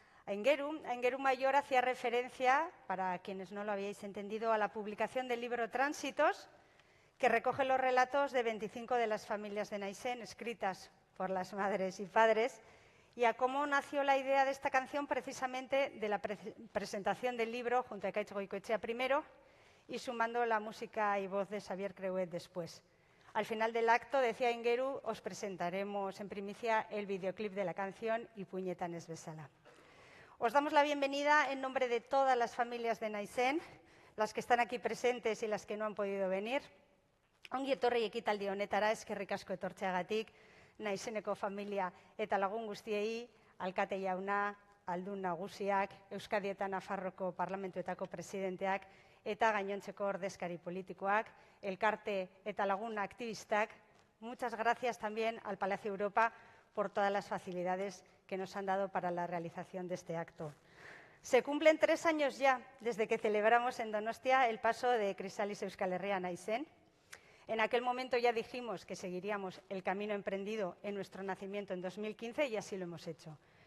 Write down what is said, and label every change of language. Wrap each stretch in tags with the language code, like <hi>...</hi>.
<es>Aingeru Maior hacía referencia, para quienes no lo habíais entendido, a la publicación del libro Tránsitos, que recoge los relatos de 25 de las familias de Naisen, escritas por las madres y padres, y a cómo nació la idea de esta canción precisamente de la presentación del libro junto a Ekaitz Goikoetxea primero y sumando la música y voz de Xavier Creuet después. Al final del acto, decía Aingeru, os presentaremos en primicia el videoclip de la canción Ipuinetan ez bezala. Os damos la bienvenida en nombre de todas las familias de Naisen, las que están aquí presentes y las que no han podido venir.</es> <eu>Ongi etorri ekitaldi honetara, eskerrik asko etortzeagatik, Naiseneko familia eta lagun guztiei, alkate jauna, aldun nagusiak, Euskadi eta Nafarroko parlamentuetako presidenteak, eta gainontzeko ordezkari politikoak, elkarte eta lagun aktivistak.</eu> <es>Muchas gracias también al Palacio Europa por todas las facilidades que nos han dado para la realización de este acto. Se cumplen 3 años ya desde que celebramos en Donostia el paso de Crisalis Euskal Herria a Naisen. En aquel momento ya dijimos que seguiríamos el camino emprendido en nuestro nacimiento en 2015 y así lo hemos hecho.</es>